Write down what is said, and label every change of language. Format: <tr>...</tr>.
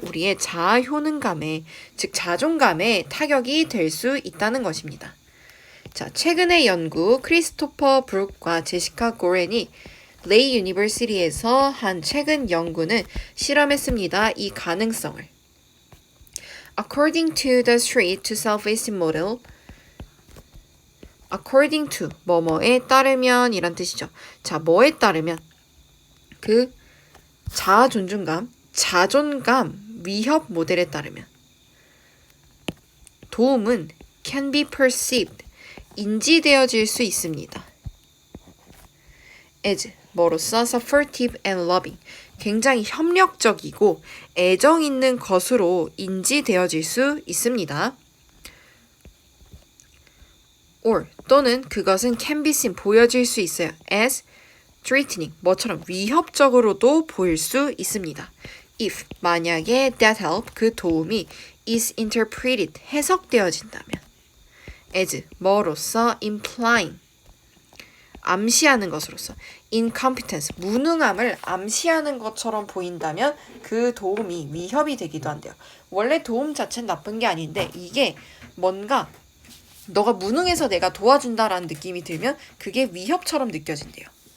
<ko>우리의 자아 효능감에, 즉 자존감에 타격이 될 수 있다는 것입니다. 자, 최근의 연구 크리스토퍼 브룩과 제시카 고렌이 레이 유니버시티에서 한 최근 연구는 실험했습니다. 이 가능성을.</ko> <en>According to the street to self-esteem model, according to</en> <ko>뭐뭐에 따르면 이란 뜻이죠. 자, 뭐에 따르면 그 자아 존중감, 자존감 위협 모델에 따르면 도움은</ko> <en>can be perceived,</en> <ko>인지되어질 수 있습니다. as, 뭐로써?</ko> <en>supportive and loving,</en> <ko>굉장히 협력적이고 애정 있는 것으로 인지되어질 수 있습니다. or, 또는 그것은</ko> <en>can be seen,</en> <ko>보여질 수 있어요.</ko> <en>as threatening,</en> <ko>뭐처럼 위협적으로도 보일 수 있습니다. if, 만약에 that help, 그 도움이</ko> <en>is interpreted,</en> <ko>해석되어진다면 as, 뭐로써? implying, 암시하는 것으로서 incompetence, 무능함을 암시하는 것처럼 보인다면 그 도움이 위협이 되기도 한대요. 원래 도움 자체는 나쁜 게 아닌데 이게 뭔가 너가 무능해서 내가 도와준다라는 느낌이 들면 그게 위협처럼 느껴진대요.</ko>